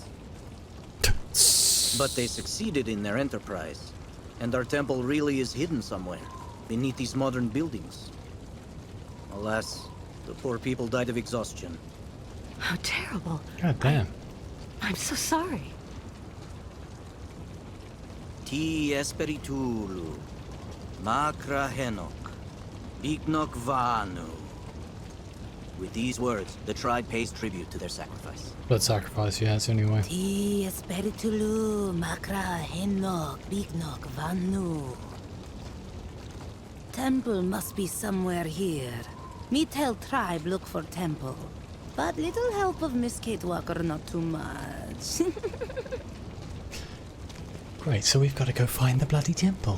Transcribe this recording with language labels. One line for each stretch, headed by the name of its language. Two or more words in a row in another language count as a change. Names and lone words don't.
English: But they succeeded in their enterprise, and our temple really is hidden somewhere, beneath these modern buildings. Alas, the poor people died of exhaustion. How terrible. God damn. I'm so sorry. Ti esperitulu, makra henok, bignok vanu. With these words, the tribe pays tribute to their sacrifice. Blood sacrifice, yeah, it's the only way. Ti espiritulu makra henok bignok vanu. Temple must be somewhere here. Me tell tribe look for temple. But little help of Miss Kate Walker, not too much. Great, so we've got to go find the bloody temple.